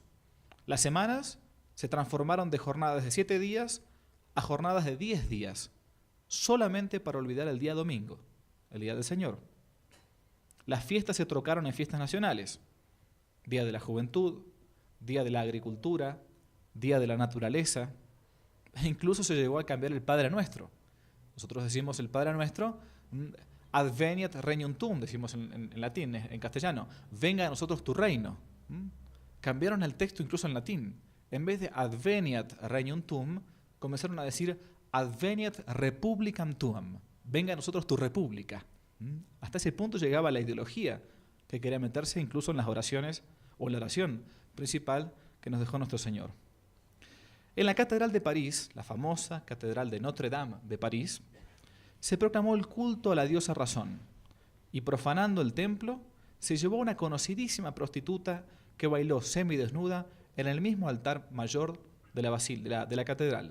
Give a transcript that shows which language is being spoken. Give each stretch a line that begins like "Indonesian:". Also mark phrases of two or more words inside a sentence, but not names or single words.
Spanish: Las semanas se transformaron de jornadas de 7 días a jornadas de 10 días, solamente para olvidar el día domingo, el día del Señor. Las fiestas se trocaron en fiestas nacionales: Día de la Juventud, Día de la Agricultura, Día de la Naturaleza, e incluso se llegó a cambiar el Padre Nuestro. Nosotros decimos el Padre Nuestro,
Latin: Adveniat regnum tuum,
Spanish: decimos en latín, en castellano, venga a nosotros tu reino. Cambiaron el texto incluso en latín. En vez de
Latin: Adveniat regnum tuum,
Spanish: comenzaron a decir
Latin: Adveniat republicam tuam,
Spanish: venga a nosotros tu república. Hasta ese punto llegaba la ideología que quería meterse incluso en las oraciones o en la oración principal que nos dejó nuestro Señor. En la Catedral de París, la famosa Catedral de Notre Dame de París, se proclamó el culto a la diosa Razón y, profanando el templo, se llevó a una conocidísima prostituta que bailó semidesnuda en el mismo altar mayor de la catedral.